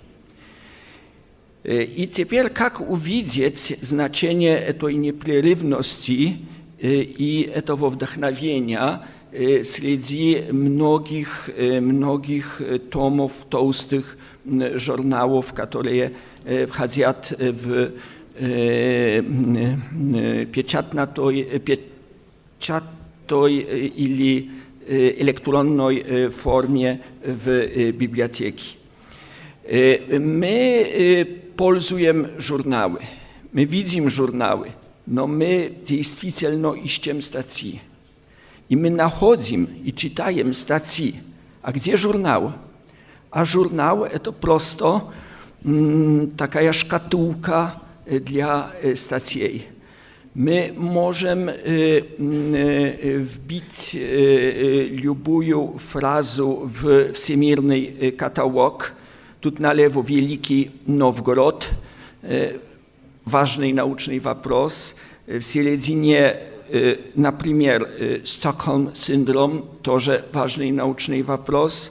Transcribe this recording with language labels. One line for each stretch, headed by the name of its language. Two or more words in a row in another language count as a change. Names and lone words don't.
Russian: И теперь как увидеть значение этой непрерывности и этого вдохновения среди многих томов толстых журналов, которые входят в печатной или электронной форме в библиотеке.
Polish: My polzujemy żurnały, my widzimy żurnały,
Russian: но мы действительно ищем статьи. И мы находим и читаем статьи. А где журнал? А журнал – это просто такая шкатулка для статей.
Polish: My możemy wbić
Russian: любую фразу в всемирный каталог. Тут налево Великий Новгород, важный научный вопрос. В середине, например, Stockholm-синдром, тоже важный научный вопрос.